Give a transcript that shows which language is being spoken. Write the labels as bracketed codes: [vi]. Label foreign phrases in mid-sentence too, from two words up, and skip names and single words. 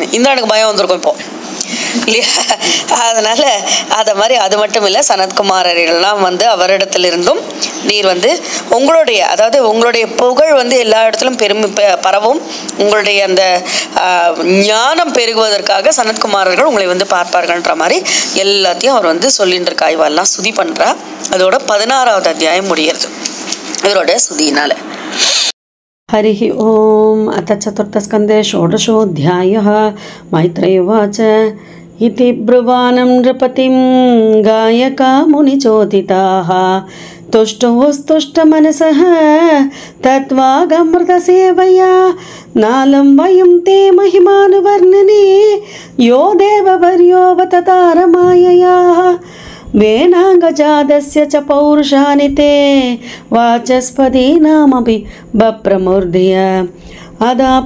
[ta] இந்த எனக்கு பயம் வந்திருக்கும் இப்போ இல்லையா. அதனால அதை மாதிரி அது மட்டும் இல்லை, சனத்குமாரர்கள்லாம் வந்து அவரிடத்திலிருந்தும் நீர் வந்து உங்களுடைய, அதாவது உங்களுடைய புகழ் வந்து எல்லா இடத்திலும் பரவும், உங்களுடைய அந்த ஞானம் பெருகுவதற்காக சனத்குமாரர்கள் உங்களை வந்து பார்ப்பார்கள்ன்ற மாதிரி எல்லாத்தையும் அவர் வந்து சொல்லிட்டு இருக்கா. இவெல்லாம் சுதி பண்றா. அதோட 16வது அத்தியாயம் முடிகிறது இவரோட சுதியினால. [sa] हरिः ओम्. अथ चतुर्थस्कन्धे षोडशोऽध्यायः. मैत्रेय उवाच इति ब्रुवाणं नृपतिं गायका मुनिचोदिताः तुष्टुस्तुष्टमनसः तत्त्वागमृतसेवया नालं वयं ते महिमानुवर्णने यो देववर्योऽवततारमायया वेनाङ्गजातस्य च पौरुषाणि ते वाचस्पतीनामपि बप्रमूर्धय अदापि